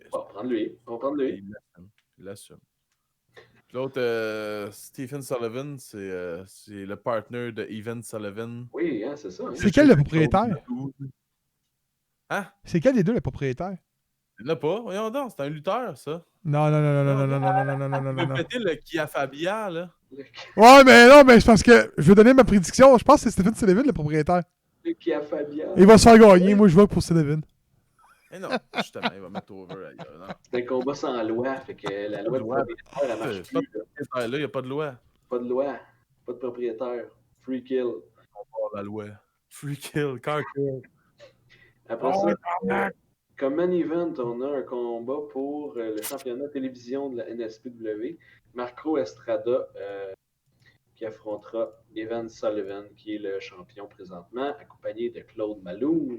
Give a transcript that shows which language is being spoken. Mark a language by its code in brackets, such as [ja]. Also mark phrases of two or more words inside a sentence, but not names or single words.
[fr] on va prendre lui. On va prendre lui. Il l'assume. Puis l'autre, Stephen Sullivan, c'est le partner de Evan Sullivan. Oui, hein, c'est ça. Hein? C'est quel le propriétaire? Hein? C'est quel des deux le propriétaire? Il l'a pas. Voyons donc, c'est un lutteur, ça. Non, non, non, non, non, non, non, non, non, non, non, non, Il non, peut non. péter le Kia Fabia, là. Ouais, mais non, mais c'est parce que je vais donner ma prédiction. Je pense que c'est Stephen Sullivan le propriétaire. Le Kia Fabia. Il va se faire gagner. Moi, je vote pour Sullivan. Mais non, justement, il va mettre over ailleurs. Non. C'est un combat sans loi, fait que la loi de loi. propriétaire, elle marche C'est pas plus. Là, il n'y a pas de loi. Pas de loi, pas de propriétaire. [en] Free kill. [fr] Oh, la loi. [en] Free kill, car kill. [fr] Après ça, comme main event, on a un combat pour le championnat télévision de la NSPW. Marco Estrada qui affrontera Evan Sullivan, qui est le champion présentement, accompagné de Claude Malou.